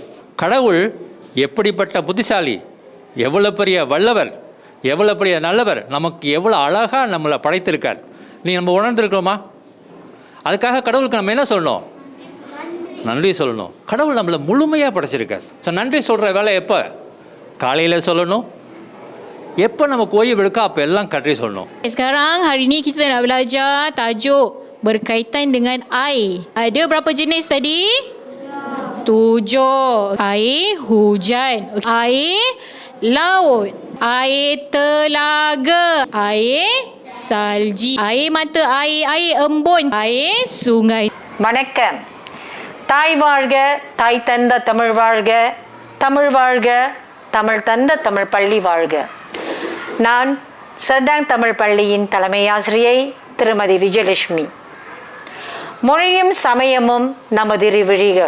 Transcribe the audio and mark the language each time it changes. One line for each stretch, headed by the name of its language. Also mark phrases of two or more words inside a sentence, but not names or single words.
Tamil: கடவுள் எப்படிப்பட்ட புத்திசாலி, எவ்வளோ பெரிய வல்லவர், எவ்வளோ பெரிய நல்லவர், நமக்கு எவ்வளோ அழகாக நம்மளை படைத்திருக்கார். நம்ம உணர்ந்திருக்கிறோமா? அதுக்காக கடவுளுக்கு நம்ம என்ன சொல்லணும்? நன்றி சொல்லணும். கடவுள் நம்மளை முழுமையாக படைச்சிருக்கார். ஸோ நன்றி சொல்கிற வேலை எப்போ? காலையில் சொல்லணும். எப்போ நமக்கு ஓய்வு எடுக்க அப்போ எல்லாம் கற்றி சொல்லணும்.
Malay: Sekarang hari ni kita nak belajar tajuk berkaitan dengan air. Ada berapa jenis tadi? 7. Air hujan, air laut, air telaga, air salji, air mata air, air embun, air sungai.
Tamil: வணக்கம். தாய் வாழ்க, தாய் தந்த தமிழ் வாழ்க, தமிழ் வாழ்க, தமிழ் தந்த தமிழ் பள்ளி வாழ்க. நான் சர்டாங் தமிழ் பள்ளியின் தலைமை ஆசிரியை திருமதி விஜயலட்சுமி. மொழியும் சமயமும் நமது இருவிழிகள்.